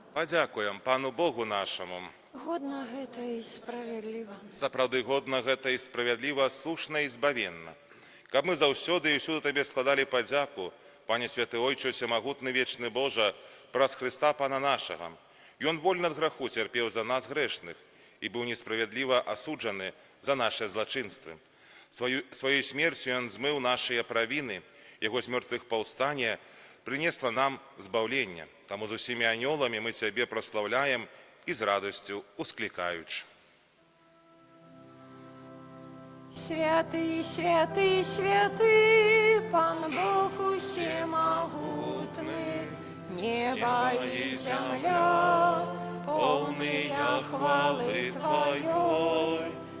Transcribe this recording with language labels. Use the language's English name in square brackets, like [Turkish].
[Ukrainian] Подякуємо Пану Богу нашому. [Belarusian] Годно гэта і справедліва. Сапраўды годна гэта і справядліва, слушна і збавенна. Каб мы заўсёды і ўсюды Табе складалі падзяку, Пане Святы Ойче, Всемагутны вечны Божа, праз Христа Пана нашага. Ён вольны ад граху цярпеў за нас грэшных і быў несправядліва асуджаны за наše злачынствы. Сваёй смерцю ён змыў нашыя правіны, яго з мёртвых паўстання прынесла нам збаўленне. Таму з усімі анёламі мы Цябе праслаўляем і з радасцю усклікаючы. [Russian] Святый, святый, святый, Пан Бог усемогутный, небо и земля, полные хвалы Твоей.